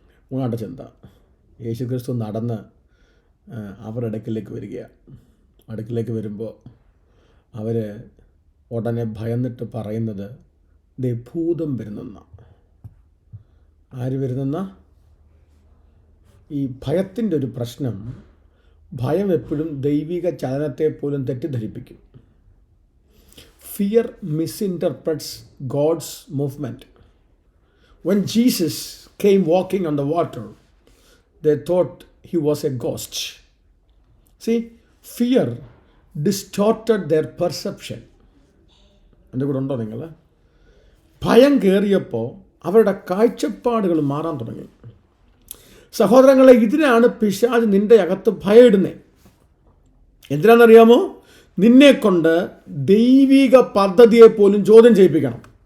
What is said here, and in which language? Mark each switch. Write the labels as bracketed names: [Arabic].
[Malayalam] 3ാമത്തെ ചിന്ത, യേശുക്രിസ്തു നടന്ന് അവരുടെ അടുക്കിലേക്ക് വരുമ്പോൾ അവർ ഉടനെ ഭയന്നിട്ട് പറയുന്നത് ഭൂതം വരുന്നെന്ന. ആര് വരുന്നെന്ന? ഈ ഭയത്തിൻ്റെ ഒരു പ്രശ്നം, ഭയം എപ്പോഴും ദൈവിക ചലനത്തെ പോലും തെറ്റിദ്ധരിപ്പിക്കും. [English] Fear misinterprets God's movement. When Jesus came walking on the water, they thought he was a ghost. See, fear distorted their perception. [Malayalam] എൻ്റെ കൂടെ ഉണ്ടോ നിങ്ങൾ? ഭയം കയറിയപ്പോൾ അവരുടെ കാഴ്ചപ്പാടുകൾ മാറാൻ തുടങ്ങി. സഹോദരങ്ങളെ, ഇതിനാണ് പിശാച് നിൻ്റെ അകത്ത് ഭയമിടുന്നത്. എന്തിനാണെന്നറിയാമോ? നിന്നെക്കൊണ്ട് ദൈവിക പദ്ധതിയെ പോലും ചോദ്യം ചെയ്യിപ്പിക്കണം.